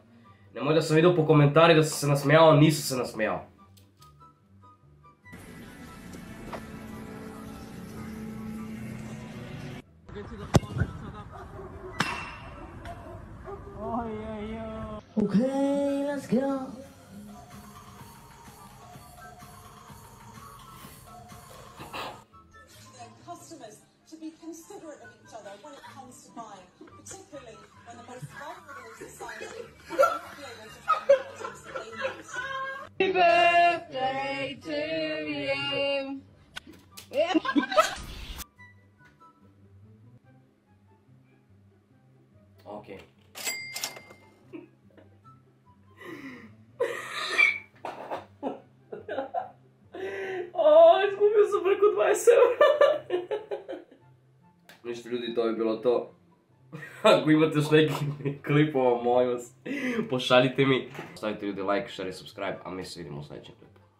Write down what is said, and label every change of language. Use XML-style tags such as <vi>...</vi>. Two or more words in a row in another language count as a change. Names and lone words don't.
<sr>Nemoj da sam vidio po komentari da sam se nasmejao, nisam se nasmejao.</sr> <en>Okay, let's go. Customers to be considerate of each other when it comes to buying, particularly when the most vulnerable in society won't be able to find the items that they need. Happy birthday to you. Okay.</en> <hr>Izgubio sam preko 20 eura. Ništa ljudi, to je bilo to. Ako imate još nekih klipova, molim vas, pošaljite mi. Stavite ljudi</hr> <en>like, share</en> <hr>i subscribe, a mi se vidimo u sljedećem klipu.</hr>